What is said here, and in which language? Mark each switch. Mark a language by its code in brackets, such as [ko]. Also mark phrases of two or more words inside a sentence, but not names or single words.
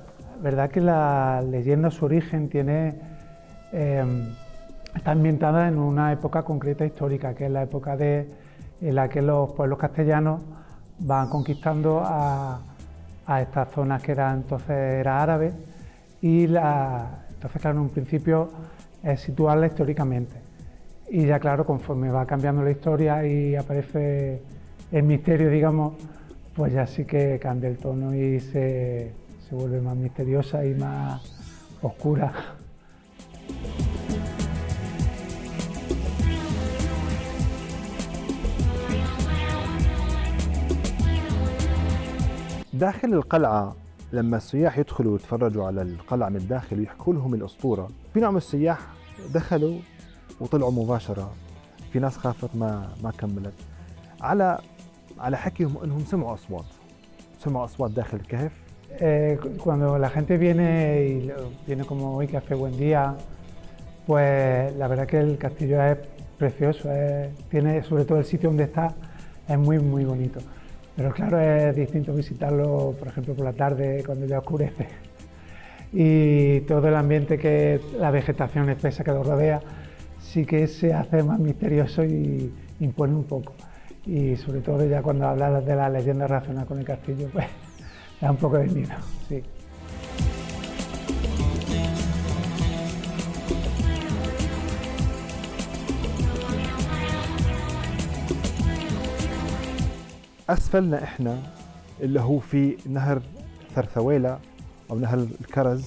[es] Verdad que la leyenda, su origen, está ambientada en una época concreta histórica, que es la época en la que los pueblos castellanos van conquistando a estas zonas que entonces era árabe, y entonces, claro, en un principio es situarla históricamente. Y ya, claro, conforme va cambiando la historia y aparece el misterio, digamos, pues ya sí que cambia el tono y se vuelve más misteriosa y más oscura. [ar] داخل القلعة لما السياح يدخلوا ويتفرجوا على القلعة من الداخل ويحكوا لهم الأسطورة، في نوع من السياح دخلوا وطلعوا مباشرة، في ناس خافت ما كملت على حكيهم انهم سمعوا اصوات داخل الكهف. [es] Cuando la gente viene como hoy, que hace buen día, pues la verdad que el castillo es precioso, tiene, sobre todo el sitio donde está, es muy muy bonito. Pero claro, es distinto visitarlo, por ejemplo, por la tarde, cuando ya oscurece. Y todo el ambiente, la vegetación espesa que lo rodea, sí que se hace más misterioso y impone un poco. Y sobre todo ya cuando hablas de la leyenda relacionada con el castillo, pues da un poco de miedo, sí. [ar] أسفلنا إحنا اللي هو في نهر ثرثويلة أو نهر الكرز.